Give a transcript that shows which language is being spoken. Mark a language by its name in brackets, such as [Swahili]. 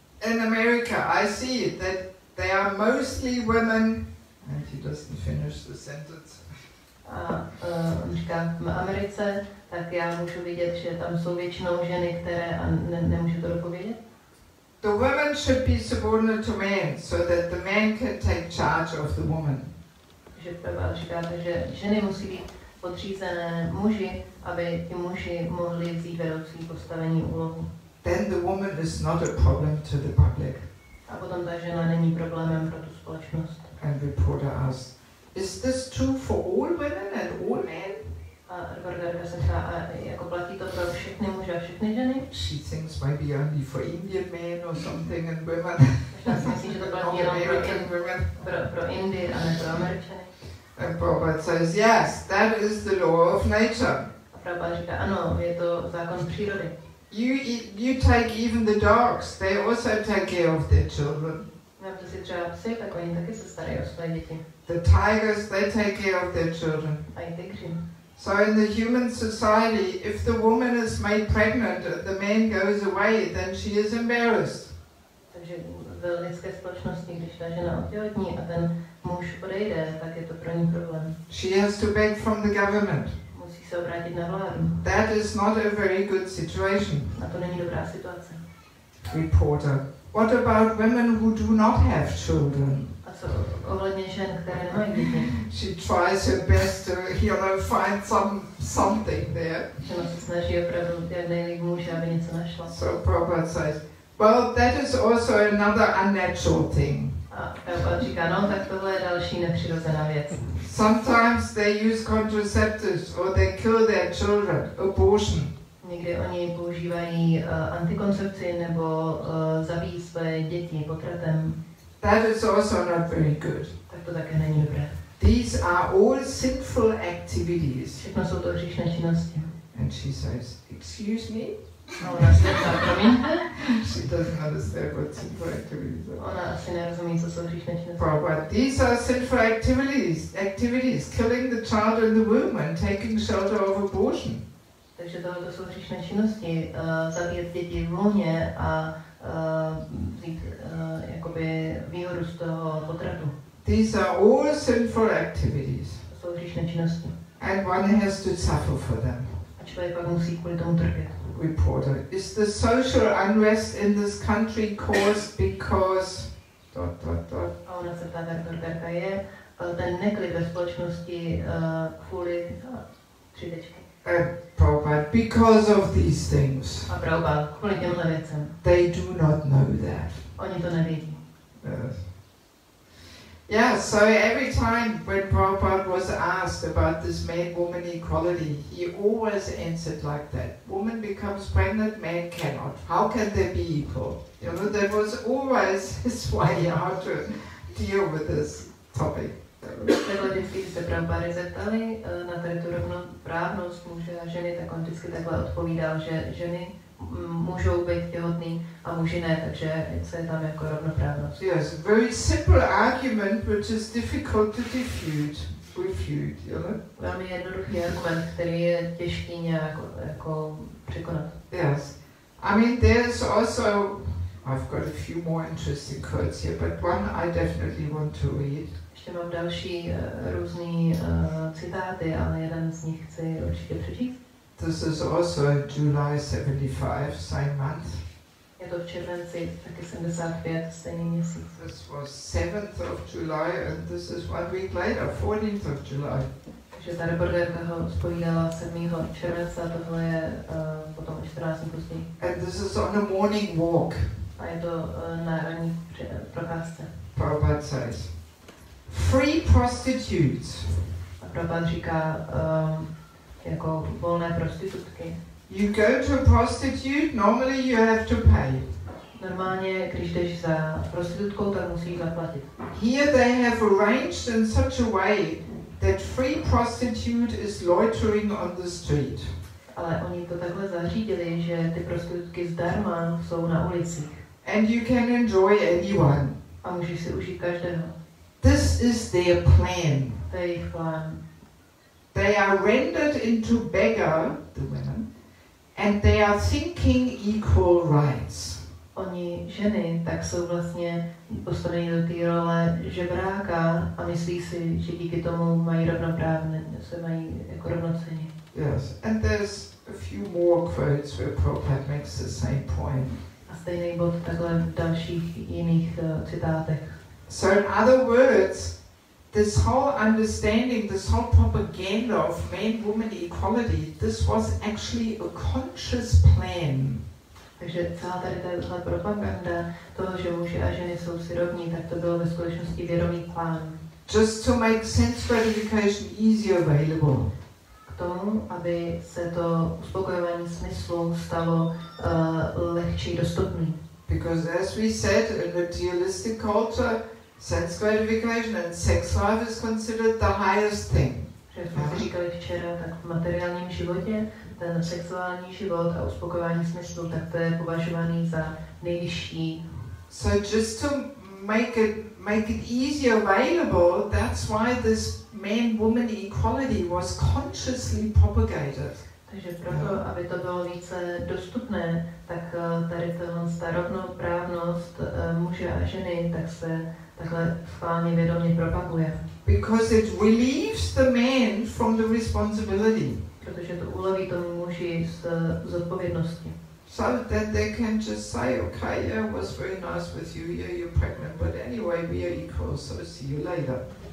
[English] In America, I see that they are mostly women, and he doesn't finish the sentence. [Czech] A on říká, v Americe, tak já můžu vidět, že tam jsou většinou ženy, které, a nemůžu to dopovědět. [English] The women should be subordinate to men, so that the man can take charge of the woman. [Czech] Že Prabhupada říká, že ženy musí být podřízené muži, aby ti muži mohli vzít vedoucí postavení úlohu. [English] then the woman is not a problem to the public. [Czech] A potom ta žena není problémem pro tu společnost. [English] And reporter asked, is this true for all women and all men? [Czech] A reportérka se ptá, a jako platí to pro všechny muže a všechny ženy? [English] She thinks maybe only for Indian men or something and women. [Czech] Možná si myslí, že to platí jenom pro Indii a ne pro Američany. [English] And Prabhupada says, yes, that is the law of nature. [Czech] A Prabhupada říká, ano, je to zákon přírody. [English] You take even the dogs, they also take care of their children. [Czech] Vemte si třeba psy, tak oni taky se starají o své děti. [English] The tigers, they take care of their children. [Czech] A i tygři. [English] So in the human society, if the woman is made pregnant and the man goes away, then she is embarrassed. [Czech] Takže v lidské společnosti, když ta žena otěhotní a ten muž odejde, tak je to pro ní problém. [English] She has to beg from the government. [Czech] Musí se obrátit na vládu. [English] That is not a very good situation. [Czech] A to není dobrá situace. [English] Reporter, what about women who do not have children? [Czech] A co ohledně žen, které nemají děti? [English] She tries her best to, find something there. [Czech] Žena se snaží opravdu, jak nejlíp může, aby něco našla. [English] So Prabhupada says, well, that is also another unnatural thing. [Czech] A Prabhupada říká, no, tak tohle je další nepřirozená věc. [English] Sometimes they use contraceptives or they kill their children, abortion. [Czech] Někdy oni používají antikoncepci nebo zabíjí své děti potratem. [English] That is also not very good. [Czech] Tak to také není dobré. [English] These are all sinful activities. [Czech] Všechno jsou to hříšné činnosti. [English] And she says, excuse me? [Czech] A ona se ptá, promiňte? [English] She doesn't understand what sinful activities are. [Czech] Ona asi nerozumí, co jsou hříšné činnosti. [English] Prabhupada, these are sinful activities, killing the child in the womb and taking shelter of abortion. [Czech] Takže tohle jsou hříšné činnosti, zabíjet děti v lůně a vzít jakoby výhodu z toho potratu. [English] These are all sinful activities. [Czech] To jsou hříšné činnosti. [English] And one has to suffer for them. [Czech] A člověk pak musí kvůli tomu trpět. [English] Reporter, is the social unrest in this country caused because... ... [Czech] A ona se ptá, ta reportérka, je ten neklid ve společnosti kvůli tři tečky. [English] Prabhupada, because of these things. [Czech] A Prabhupada, kvůli těmhle věcem. [English] They do not know that. [Czech] Oni to nevědí. [English] Yes. Yeah, so every time when Prabhupada was asked about this man-woman equality, he always answered like that. Woman becomes pregnant, man cannot. How can they be equal? You know, that was always his way how to deal with this topic. [Czech] Takhle vždycky, když se Prabhupada zeptali na tady tu rovnoprávnost muže a ženy, tak on vždycky takhle odpovídal, že ženy můžou být těhotný a muži ne, takže co je tam jako rovnoprávnost. [English] Yes, a very simple argument which is difficult to refute, you know? [Czech] Velmi jednoduchý argument, který je těžký nějak jako překonat. [English] Yes. I mean, there's also, I've got a few more interesting quotes here, but one I definitely want to read. [Czech] Ještě mám další různý citáty, ale jeden z nich chci určitě přečíst. [English] This is also in July 75, same month. [Czech] Je to v červenci, taky 75, stejný měsíc. [English] This was 7th of July and this is 1 week later, 14th of July. [Czech] Takže ta reportérka ho zpovídala 7. července a tohle je potom 14 dní později. [English] And this is on a morning walk. [Czech] A je to na ranní procházce. [English] Prabhupada says, free prostitutes. [Czech] A Prabhupada říká jako volné prostitutky. [English] You go to a prostitute, normally you have to pay. [Czech] Normálně, když jdeš za prostitutkou, tak musíš zaplatit. [English] Here they have arranged in such a way that free prostitute is loitering on the street. [Czech] Ale oni to takhle zařídili, že ty prostitutky zdarma jsou na ulicích. [English] And you can enjoy anyone. [Czech] A můžeš si užít každého. [English] This is their plan. [Czech] To je jejich plán. [English] They are rendered into beggar, the women, and they are thinking equal rights. [Czech] Oni, ženy, tak jsou vlastně postaveni do té role žebráka a myslí si, že díky tomu mají rovnoprávné, se mají jako rovnocenní. [English] Yes, and there's a few more quotes where Prabhupada makes the same point. [Czech] A stejný bod takhle v dalších jiných citátech. [English] So in other words, this whole understanding, this whole propaganda of man-woman equality, this was actually a conscious plan. [Czech] Takže celá tady tahle propaganda toho, že muži a ženy jsou si rovní, tak to bylo ve skutečnosti vědomý plán. [English] Just to make sense gratification easy available. [Czech] K tomu, aby se to uspokojování smyslu stalo lehčí dostupný. [English] Because as we said, in materialistic culture, sense gratification and sex life is considered the highest thing. [Czech] Že jsme si říkali včera, tak v materiálním životě ten sexuální život a uspokojování smyslu, tak to je považovaný za nejvyšší. [English] So just to make it easy available, that's why this man-woman equality was consciously propagated. [Czech] Takže proto, aby to bylo více dostupné, tak tady ta rovnoprávnost muže a ženy, tak se takhle schválně vědomě propaguje. [English] Because it relieves the man from the responsibility. [Czech] Protože to uleví tomu muži z odpovědnosti. [English] So that they can just say, okay, yeah, it was very nice with you, yeah, you're pregnant, but anyway, we are equal, so see you later.